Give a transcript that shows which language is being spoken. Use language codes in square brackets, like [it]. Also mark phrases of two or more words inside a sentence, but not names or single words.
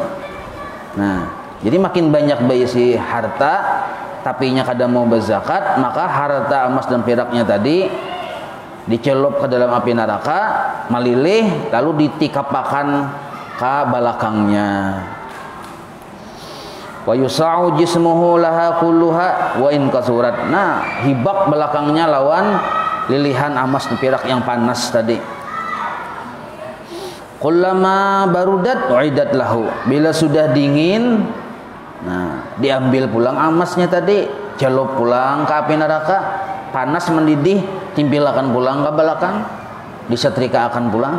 [bjn] Nah, jadi makin banyak berisi harta tapi nya kada mau berzakat, maka harta emas dan peraknya tadi dicelup ke dalam api neraka, melilih, lalu ditikapakan ke belakangnya. [ar] ويوسع جسمه لها كلها وإن كثرت. [bjn] Nah, hibak belakangnya lawan lilihan emas dan perak yang panas tadi. [ar] كلما بردت أعيدت له, [bjn] bila sudah dingin, nah diambil pulang emasnya tadi, celup pulang ke api neraka, panas mendidih, timpilakan pulang ke belakang, disetrika akan pulang.